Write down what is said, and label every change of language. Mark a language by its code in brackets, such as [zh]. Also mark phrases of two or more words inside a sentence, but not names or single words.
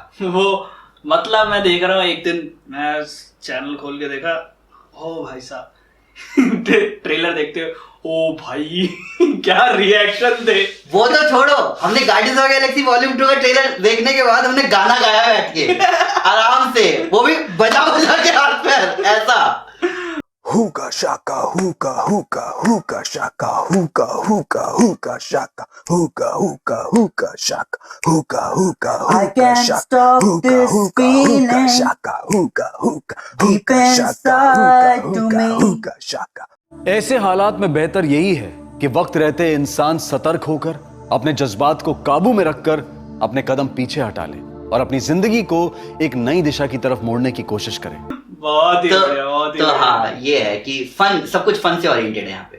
[hi] वो मतलब मैं देख रहा हूँ, एक दिन मैं चैनल खोल के देखा, ओ भाई साहब ट्रेलर देखते हो, ओ भाई क्या रिएक्शन थे। वो तो छोड़ो, हमने गार्डियंस ऑफ गैलेक्सी वॉल्यूम 2 का ट्रेलर देखने के बाद हमने गाना गाया बैठ के आराम से, वो भी बजा के हाथ पैर ऐसा। Hookah shaka, hookah, hookah, hookah shaka, hookah, hookah, hookah shaka, hookah, hookah, hookah shaka, hookah, hookah, hookah shaka, hookah, hookah, hookah shaka, hookah, hookah, hookah shaka, hookah, hookah, hookah shaka. ऐसे हालात में बेहतर यही है कि वक्त रहते इंसान सतर्क होकर अपने जज्बात को काबू में रखकर अपने कदम पीछे हटा ले और अपनी जिंदगी को एक नई दिशा की तरफ मोड़ने की कोशिश करे। बहुत ही तो, बढ़िया, बहुत ही तो बढ़िया। हाँ, ये है कि फन, सब कुछ फन से ओरिएंटेड है यहाँ पे।